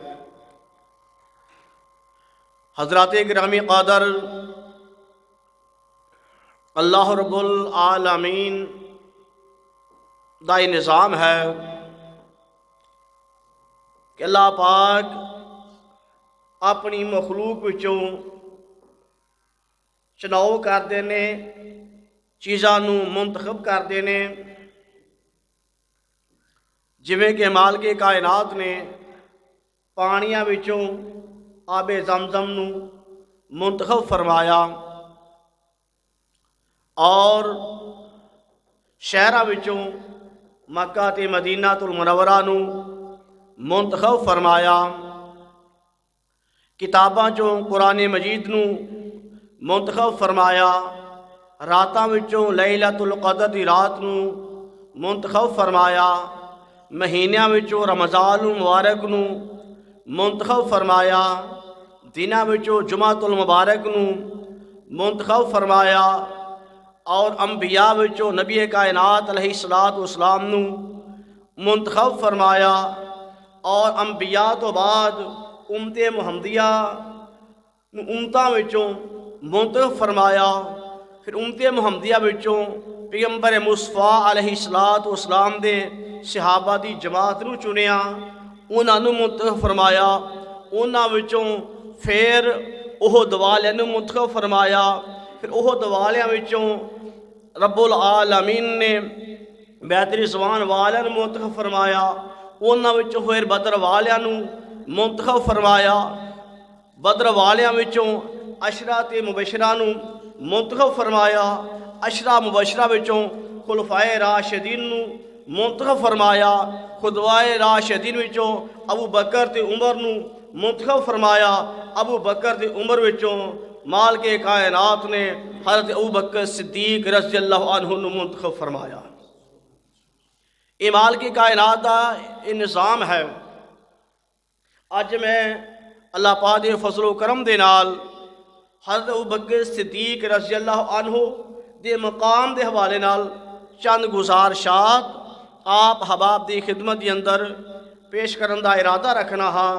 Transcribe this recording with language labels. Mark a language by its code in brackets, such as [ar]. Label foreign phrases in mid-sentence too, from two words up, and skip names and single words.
[pa] حضرات گرامی قادر، اللہ رب العالمین دا یہ نظام ہے کہ اللہ پاک اپنی مخلوق وچوں چناؤ کرتے ہیں، چیزاں نو منتخب کرتے ہیں، جویں کہ مالک کائنات نے پانیاں وچوں آب زمزم نو منتخب فرمایا اور شہراں وچوں مکہ تے مدینہ المنورہ نو منتخب فرمایا، کتاباں چوں قرآن مجید نو منتخب فرمایا، راتاں وچوں لیلۃ القدر دی رات نو منتخب فرمایا، مہینیاں وچوں رمضان المبارک نو منتخب فرمایا، دناں وچوں جمعۃ المبارک نو منتخب فرمایا، اور انبیاء وچوں نبی کائنات [ar] علیہ السلام [pa] نو منتخب فرمایا، اور انبیاء تو بعد امت محمدیہ امتاں وچوں منتخب فرمایا، پھر امت محمدیہ وچوں پیغمبر مصطفیٰ [ar] علیہ السلام [pa] دے صحابہ دی جماعت نو چنیا، انہاں نو منتخب فرمایا، انہاں وچوں پھر احد والیاں نو منتخب فرمایا، پھر احد والیاں وچوں رب العالمین نے بیت رضوان والیاں نو منتخب فرمایا، انہاں وچوں پھر بدر والیاں نو منتخب فرمایا، بدر والیاں وچوں عشرہ مبشرہ نو منتخب فرمایا، عشرہ مبشرہ وچوں خلفائے راشدین نو منتخب فرمایا، خلفائے راشدین وچوں ابو بکر تے عمر نو منتخب فرمایا، ابو بکر تے عمر وچوں مالک کائنات نے حضرت ابو بکر صدیق [ar] رضی اللہ عنہ [pa] نو منتخب فرمایا۔ یہ مالک کائنات دا یہ نظام ہے۔ اج میں اللہ پاک دے فضل و کرم دے نال حضرت ابو بکر صدیق [ar] رضی اللہ عنہ [pa] دے مقام دے حوالے نال چند گزارشات آپ حباب دی خدمت دی اندر پیش کرن دا ارادہ رکھنا ہاں۔